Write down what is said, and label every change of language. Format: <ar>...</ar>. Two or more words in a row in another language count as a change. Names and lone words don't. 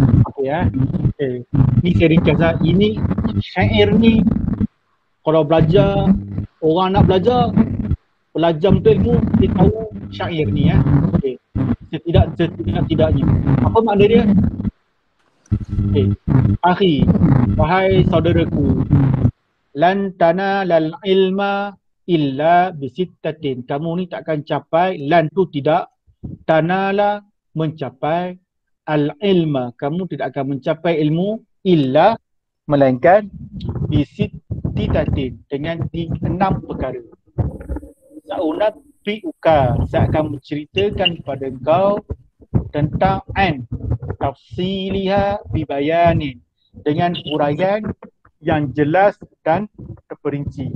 <ms>Ni saya ringkas Ini syair ni kalau belajar, orang nak belajar betul ilmu, dia tahu syair ni Setidak-tidaknya. Apa makna dia? Akhi, wahai saudaraku,</ms> <ar>لن تنال العلم إلا بستة.</ar> <ms>Kamu ni takkan capai, lan tu tidak, tanala mencapai, al-ilma, kamu tidak akan mencapai ilmu illa melainkan bisittatin, dengan 6 perkara. Sa'unabbi'uka, saya akan menceritakan kepada engkau tentang</ms> <ar>تفصيلها ببيان,</ar> <ms>dengan uraian yang jelas dan terperinci.</ms>